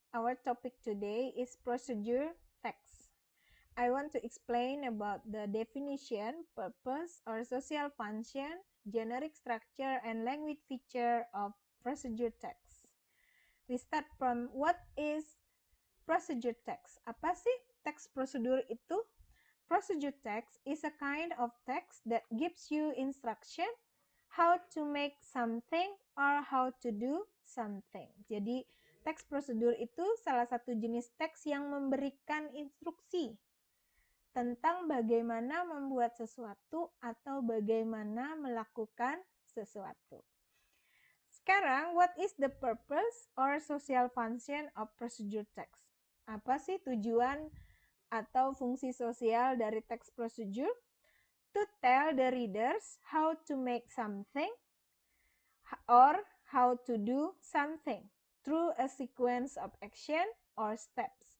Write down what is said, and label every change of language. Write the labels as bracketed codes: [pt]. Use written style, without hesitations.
[en] Our topic today is procedure text. I want to explain about the definition, purpose, or social function, generic structure, and language feature of procedure text. We start from what is procedure text. [id] Apa sih teks prosedur itu? [en] Procedure text is a kind of text that gives you instruction how to make something or how to do something. [id] Jadi, teks prosedur itu salah satu jenis teks yang memberikan instruksi tentang bagaimana membuat sesuatu atau bagaimana melakukan sesuatu. Sekarang, [en] what is the purpose or social function of procedure text? [id] Apa sih tujuan atau fungsi sosial dari teks prosedur? [en] To tell the readers how to make something or how to do something through a sequence of action or steps.